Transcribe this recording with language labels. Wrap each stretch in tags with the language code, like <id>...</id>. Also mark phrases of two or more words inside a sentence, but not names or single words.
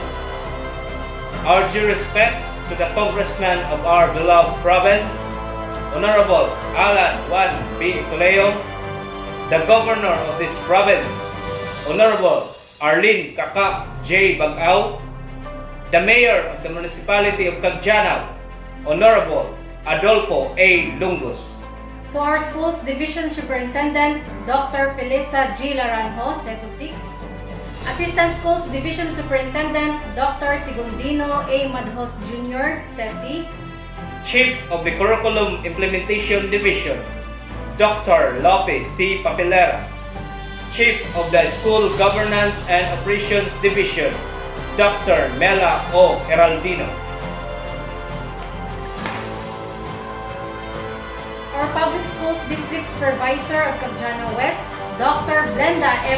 <en>Our due respect to the Congressman of our beloved province, Honorable Alan Juan B. Ecleo, the Governor of this province, Honorable Arlene Kaka J. Bagao, the Mayor of the Municipality of Caggianao, Honorable Adolfo A. Lungus. To our school's Division Superintendent, Dr. Felisa G. Laranjo, CESO 6, Assistant Schools Division Superintendent, Dr. Sigundino A. Madhos Jr., CESI, Chief of the Curriculum Implementation Division, Dr. Lopez C. Papilera, Chief of the School Governance and Operations Division, Dr. Mela O. Heraldino. our Public Schools District Supervisor of Caggianao West, Dr. Brenda M.</en>